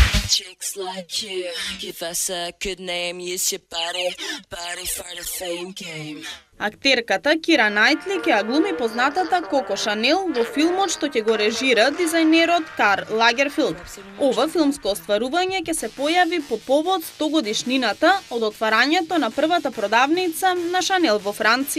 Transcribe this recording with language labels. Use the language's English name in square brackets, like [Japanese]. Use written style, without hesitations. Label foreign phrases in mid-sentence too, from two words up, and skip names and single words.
[English] Chicks like you, give us a good name, use your body for the fame game. [Macedonian] Актерката Кира Најтли ќе ја глуми познатата Коко Шанел во филмот што ќе го режира дизајнерот Карл Лагерфилд. Ова филмско остварување ќе се појави по повод 100 годишнината од отварањето на првата продавница на Шанел во Франција.